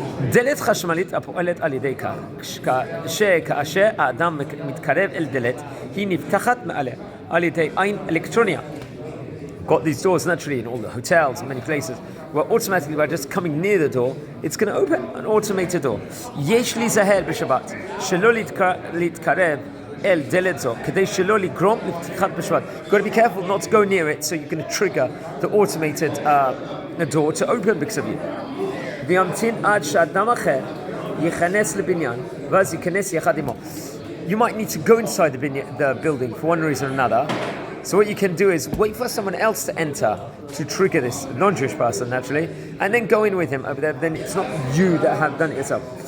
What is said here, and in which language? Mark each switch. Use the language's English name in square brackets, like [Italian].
[Hebrew] דלת חשמלית הפועלת על ידי כך, שכאשר האדם מתקרב אל דלת, היא נפתחת מעלה על ידי עין אלקטרוניה. [English] Got these doors naturally in all the hotels and many places where automatically by just coming near the door it's going to open an automated door. [Hebrew] יש להיזהר בשבת שלא להתקרב אל דלת זו כדי שלא לגרום לפתיחת בשבת. [English] Got to be careful not to go near it so you're going to trigger the automated door to open because of you. [Hebrew] וימתין עד שאדם אחר ייכנס לבניין ואז ייכנס יחד עמו. [English] You might need to go inside the building for one reason or another. So what you can do is wait for someone else to enter to trigger this non-Jewish person naturally, and then go in with him over there. Then it's not you that have done it yourself.